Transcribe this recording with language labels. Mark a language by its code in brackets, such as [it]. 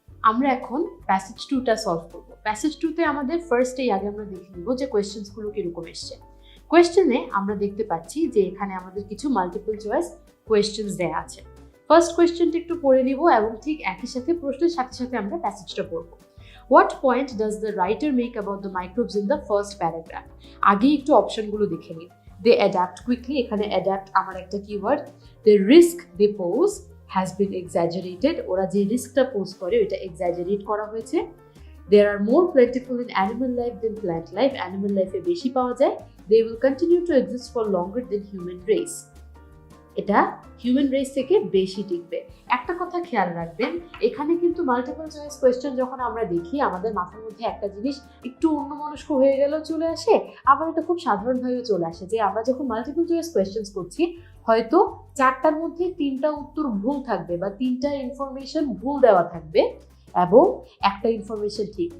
[bn] আমরা এখন প্যাসেজ 2টা সলভ করব। প্যাসেজ 2তে আমাদের ফার্স্টেই আগে আমরা দেখে নিব যে কোয়েশ্চেন্সগুলো কিরকম এসছে। কোয়েশ্চেনে আমরা দেখতে পাচ্ছি যে এখানে আমাদের কিছু মাল্টিপল চয়েস কোয়েশ্চেন্স দেয়া আছে। ফার্স্ট কোয়েশ্চেনটা একটু পড়ে নিব এবং ঠিক একই সাথে প্রশ্নের সাথে সাথে আমরা প্যাসেজটা পড়ব। [en] What point does the writer make about the microbes in the first paragraph? [bn] আগে একটু অপশনগুলো দেখে নিই। [en] They adapt quickly, [bn] এখানে adapt আমার একটা keyword. [en] The risk they pose has been exaggerated, [bn] ওরা যে রিস্কটা পোজ করে ওটা এক্সাজারেট করা হয়েছে। [en] There are more plentiful in animal life than plant life, animal life [bn] এ বেশি পাওয়া যায়। [en] They will continue to exist for longer than human race, [bn] এটা হিউম্যান রেস থেকে বেশি টিকবে। একটা কথা খেয়াল রাখবেন, এখানে কিন্তু মাল্টিপল চয়েস কোয়েশ্চেন যখন আমরা দেখি আমাদের মাথার মধ্যে একটা জিনিস একটু অন্যমনস্ক হয়ে গেলেও চলে আসে, আবার এটা খুব সাধারণভাবেও চলে আসে যে আমরা যখন মাল্টিপল চয়েস কোয়েশ্চেন করছি হয়তো 4টার মধ্যে 3টা উত্তর ভুল থাকবে বা 3টা ইনফরমেশন ভুল দেওয়া থাকবে এবং একটা ইনফরমেশন ঠিক।